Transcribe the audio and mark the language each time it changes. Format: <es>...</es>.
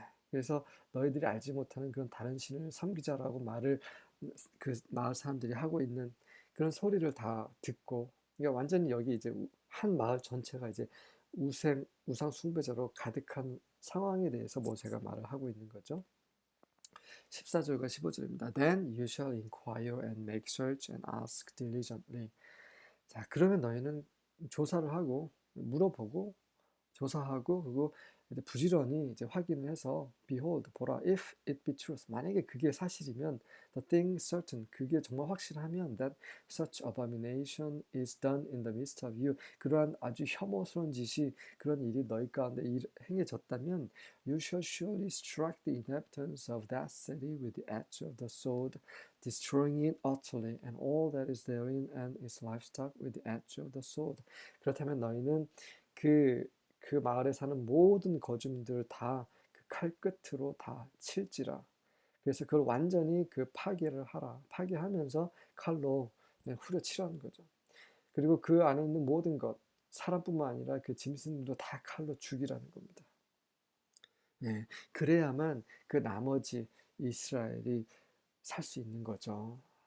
<ko>그래서 너희들이 알지 못하는 그런 다른 신을 섬기자라고 말을 그 마을 사람들이 하고 있는 그런 소리를 다 듣고, 그러니까 완전히 여기 이제 한 마을 전체가 이제 우상 숭배자로 가득한 상황에 대해서 모세가 말을 하고 있는 거죠. 14절과 15절입니다.</ko> <en>Then you shall inquire and make search and ask diligently.</en> <ko>자, 그러면 너희는 조사를 하고 물어보고 조사하고 그리고 이제 부지런히 이제 확인을 해서</ko> <en>behold</en> <ko>보라</ko> <en>if it be truth</en> <ko>만약에 그게 사실이면</ko> <en>the thing certain</en> <ko>그게 정말 확실하면</ko> <en>that such abomination is done in the midst of you</en> <ko>그러한 아주 혐오스러운 짓이 그런 일이 너희 가운데 행해졌다면</ko> <en>you shall surely strike the inhabitants of that city with the edge of the sword destroying it utterly and all that is therein and its livestock with the edge of the sword</en> <ko>그렇다면 너희는 그 마을에 사는 모든 거주민들을 다 그 칼 끝으로 다 칠지라. 그래서 그걸 완전히 파괴를 하라. 파괴하면서 칼로 후려치라는 거죠. 그리고 그 안에 있는 모든 것, 사람뿐만 아니라 그 짐승들도 다 칼로 죽이라는 겁니다. 그래야만 그 나머지 이스라엘이 살 수 있는 거죠.</ko>